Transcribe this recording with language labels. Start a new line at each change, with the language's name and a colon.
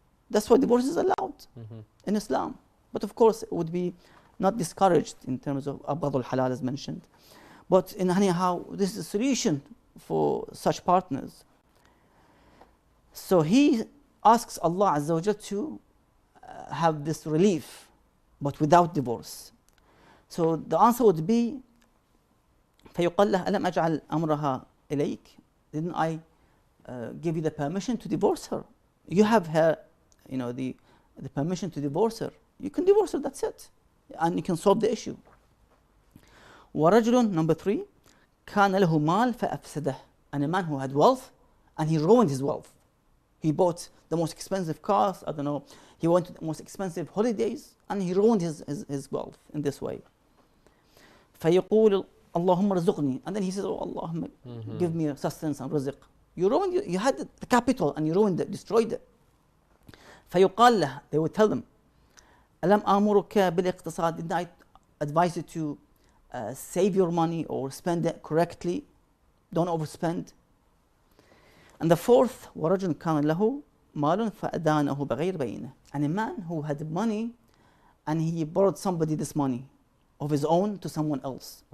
English: That's why divorce is allowed in Islam. But of course, it would be not discouraged in terms of abghad al-halal as mentioned. But in anyhow, this is a solution for such partners. So he asks Allah Azza wa Jal to have this relief, but without divorce. So the answer would be,
Arabic: فيقال له ألم أجعل أمرها إليك?
English: Didn't I give you the permission to divorce her? You have her, you know, the permission to divorce her. You can divorce her, that's it. And you can solve the issue.
Arabic: ورجل,
English: number 3,
Arabic: كان له مال فأفسده,
English: and a man who had wealth and he ruined his wealth. He bought the most expensive cars, I don't know, he went to the most expensive holidays and he ruined his wealth in this way.
Arabic: فيقول اللهم ارزقني,
English: and then he says, oh Allah, give me sustenance and rizq. You ruined, you had the capital and you ruined it, destroyed it.
Arabic: فيقال له,
English: they would tell them,
Arabic: ألم آمرك بالاقتصاد?
English: Didn't I advise you to save your money or spend it correctly? Don't overspend. And the 4th,
Arabic: ورجل كان له مال فأدانه بغير بينه,
English: and a man who had money and he borrowed somebody this money of his own to someone else.